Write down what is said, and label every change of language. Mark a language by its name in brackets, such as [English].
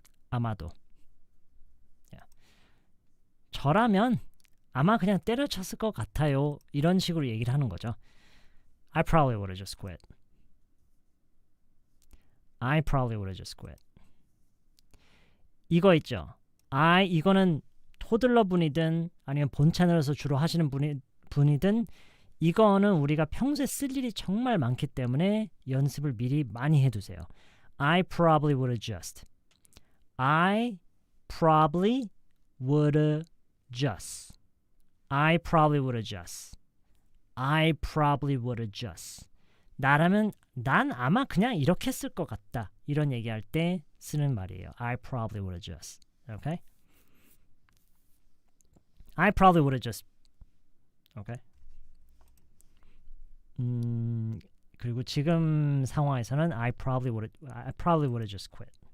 [Korean] 아마도. 저라면 아마 그냥 때려쳤을 것 같아요. 이런 식으로 얘기를 하는 거죠. [English] I probably would have just quit. I probably would have just quit. [Korean] 이거 있죠. 이거는 토들러 분이든 아니면 본 채널에서 주로 하시는 분이든 이거는 우리가 평소에 쓸 일이 정말 많기 때문에 연습을 미리 많이 해두세요. [English] I probably would have just. I probably would have just. I probably would have just. I probably would have just. [Korean] 나라면 난 아마 그냥 이렇게 쓸 것 같다. 이런 얘기할 때 쓰는 말이에요. [English] I probably would have just. Okay? I probably would have just. Okay? [Korean] 그리고 지금 상황에서는 [English] I probably would have just quit.